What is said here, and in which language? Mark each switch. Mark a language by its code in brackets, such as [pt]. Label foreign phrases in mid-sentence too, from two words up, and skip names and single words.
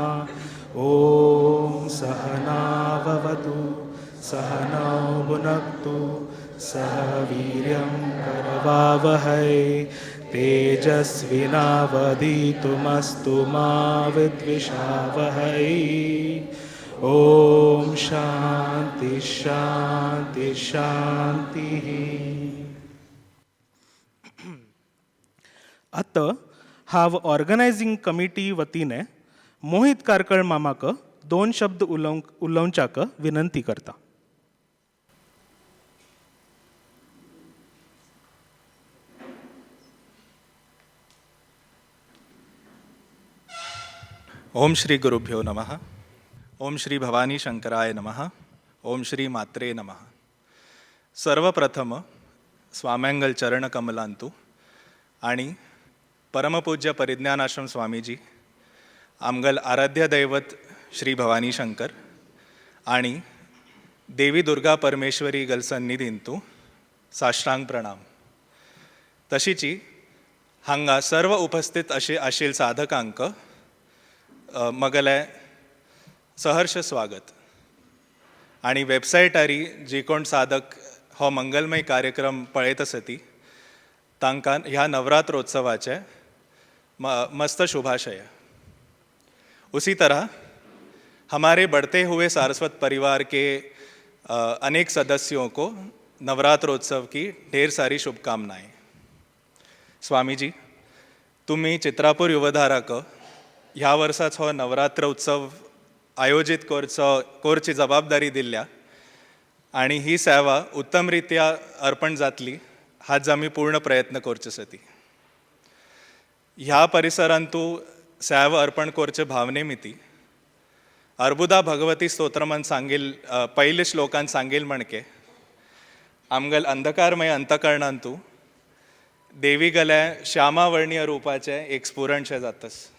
[sa] ओम सहनाववतु सहनौ भुनक्तु सह वीर्यं करवावहै तेजस्विनावधीतुमस्तु मा विद्विषावहै. ओम शांति शांति शांति. [kok] आता हाव ऑर्गनायझिंग कमिटी वतीने मोहित कारकळ मामाक 2 शब्द उलोवच्याक विनंती करता. [sa] ओम श्री गुरुभ्यो नमः. ओम श्री भवानी शंकराय नमः. ओम श्री मात्रे नमः. [kok] सर्वप्रथम स्वाम्यांगल चरण कमलांतू आणि परमपूज्य परिज्ञानाश्रम स्वामीजी आमगल आराध्य दैवत श्री भवानी शंकर आणि देवी दुर्गा परमेश्वरी गल सन्निधींतू साष्टांग प्रणाम. तशीची हांगा सर्व उपस्थित असे आशिल साधकांक मगले सहर्ष स्वागत. आणि वेबसायटारी जी कोण साधक हो मंगलमय कार्यक्रम पळयत असती तांकां ह्या नवरात्रोत्सवाचे मस्त शुभाशय. [hi] उसी तरह हमारे बढ़ते हुए सारस्वत परिवार के अनेक सदस्यों को नवरात्रोत्सव की ढेर सारी शुभकामनाएं. [kok] स्वामी जी, तुम्ही चित्रापूर युवधाराक ह्या वर्साचो नवरात्र उत्सव आयोजित करची जबाबदारी दिल्या आणि ही सेवा उत्तम रित्या अर्पण जातली हाच आमी पूर्ण प्रयत्न करचे सती. ह्या परिसरांतू सेवा अर्पण करचे भावने मिती अर्बुदा भगवती स्तोत्रमन सांगील पहिले श्लोकान सांगील म्हणके आमगल अंधकारमय अंतकरणांतू देवी गल्या श्यामावर्णीय रूपाचे एक स्फुरणशे जातस.